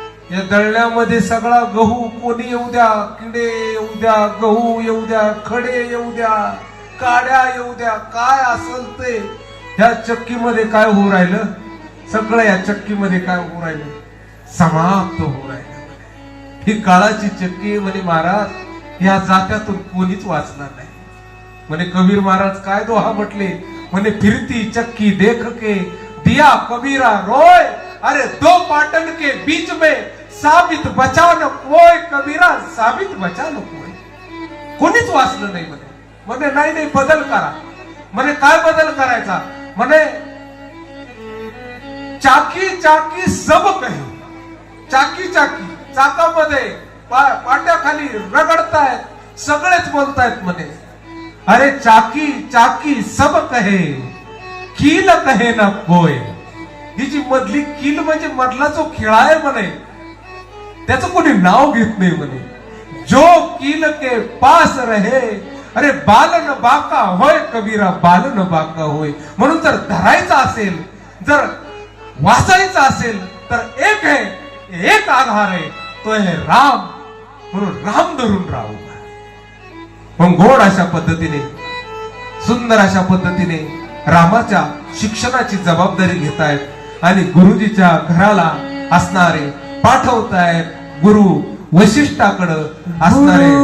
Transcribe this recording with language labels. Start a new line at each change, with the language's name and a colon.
Marathi: या दळण्यामध्ये सगळा गहू, कोणी येऊ द्या, किडे येऊ द्या, गहू येऊ द्या, खडे येऊ द्या, काड्या येऊ द्या, काय असेल ते ह्या चक्कीमध्ये काय होऊ राहिलं, सगळं या चक्कीमध्ये काय होऊ राहिलं, समाप्त होऊ राहिलं. ही काळाची चक्की म्हणे महाराज, या जात्यातून कोणीच वाचणार नाही. म्हणे कबीर महाराज काय दोहा म्हटले, म्हणे
Hindi: फिरती चक्की देख के दिया कबीरा रोय, अरे दो पाटन के बीच में साबित बचा न कोय, कबीरा साबित बचा न कोय.
Marathi: कोणीच वाचलं नाही म्हणे. म्हणे नाही नाही बदल करा. म्हणे काय बदल करायचा, म्हणे
Hindi: चाकी चाकी सब कहे,
Marathi: चाकी चाकी चाकामध्ये पाट्याखाली रगडतायत, सगळेच बोलतायत म्हणे,
Hindi: अरे चाकी चाकी सब कहे कील कहे ना कोय.
Marathi: ही जी मधली कील म्हणजे मधला जो खिळा आहे म्हणे, त्याचं कोणी नाव घेत नाही म्हणे.
Hindi: जो कील के पास रहे, अरे बाल न बाका होय कबीरा, बाल न बाका होय.
Marathi: म्हणून जर धरायचं असेल, जर वाचायचं असेल तर एक आहे, एक आधार आहे, तो आहे राम. म्हणून राम धरून राहू. मग गोड अशा पद्धतीने, सुंदर अशा पद्धतीने रामाच्या शिक्षणाची जबाबदारी घेतायत आणि गुरुजीच्या घराला असणारे पाठवतायत गुरु वशिष्ठाकडे असणारे